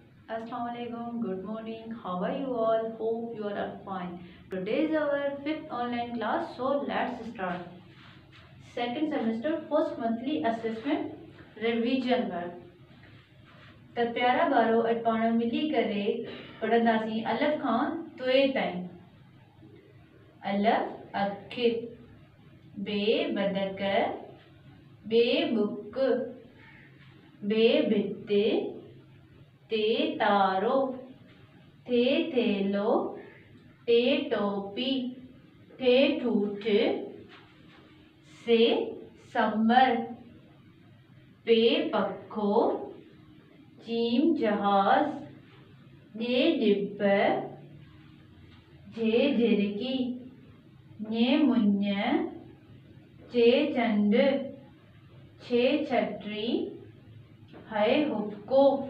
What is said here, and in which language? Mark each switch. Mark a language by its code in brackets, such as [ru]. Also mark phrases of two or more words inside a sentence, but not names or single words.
[en] Assalamualaikum. Good morning. How are you all? Hope you are fine. Today is our fifth online class, so let's start. Second semester first monthly assessment revision work. [sd] त प्यारा बारो अॼु पाण मिली करे पढ़ंदासीं अलफ़ खां तुए ताईं। अलफ़ अखि, बे बदक, बे बुक, बे भित, ते तारो, थे थेलो, टे टोपी, ठे ठूठ, से संबर, पे पखो, चीम जहाज, जे डिब्ब, जे झिरकी, ने मुंज, चे चंड, छे छटरी, है हुक्को,